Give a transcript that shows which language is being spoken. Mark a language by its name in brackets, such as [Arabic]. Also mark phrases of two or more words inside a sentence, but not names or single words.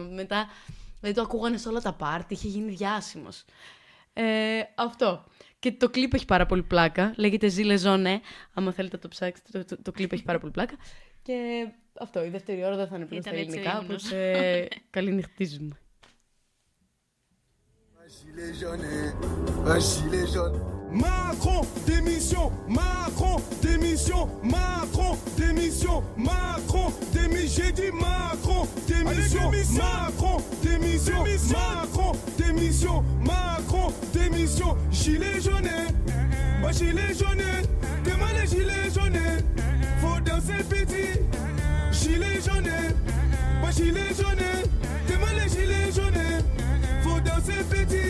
[Greek] Μετά, δηλαδή το ακούγανε σε όλα τα πάρτι, είχε γίνει διάσημος. Αυτό. Και το κλιπ έχει πάρα πολύ πλάκα. Λέγεται Gilets jaunes. Άμα θέλετε να το ψάξετε, το κλιπ έχει πάρα πολύ πλάκα. Και αυτό, η δεύτερη ώρα δεν θα είναι πλέον στα ελληνικά, οπότε καληνυχτίζουμε. [French] Macron, démission, Macron, démission, Macron, démission, Macron, démission, j'ai dit Macron, démission, Macron, démission, Macron, démission, Macron, démission, gilet jaune, moi gilet jaune, demain les gilets jaunes, faut danser petit, gilet jaune, moi gilet jaune, demain les gilets jaunes, faut danser petit.